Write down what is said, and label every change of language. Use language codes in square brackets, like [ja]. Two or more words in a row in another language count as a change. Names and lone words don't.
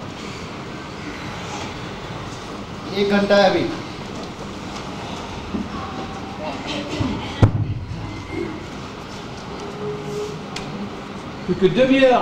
[hi] 1 घंटा है अभी. [fr] Plus que 2 heures.